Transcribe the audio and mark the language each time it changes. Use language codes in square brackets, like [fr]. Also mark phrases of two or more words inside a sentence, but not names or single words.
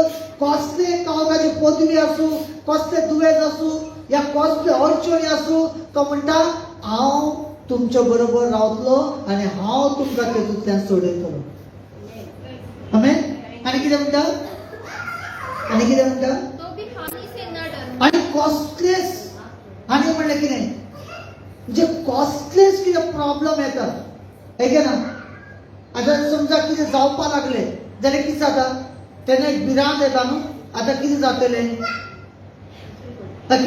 [kok] कसले काळोखाची पदवी आसूं, कसले दुयेंस आसूं, या कसले अडचणी आसूं, तो म्हणटा हांव तुमच्या बरोबर रावतलो आनी हांव तुमकां तेतूंतल्यान सोडयतलो. आमेन. आनी कितें म्हणटा, आनी कितें म्हणटा, [hi] तो भी हानि से न डरो. [kok] आनी कसलेच आनी म्हणलें कितें, म्हणजे कसलेच कितें प्रॉब्लेम येता, [hi] है की ना. [kok] आतां समजा कितें जावपा लागले जाल्यार कितें जाता, तेन्ना एक भिरांत येता न्हू. आतां कितें जातलें, ओके.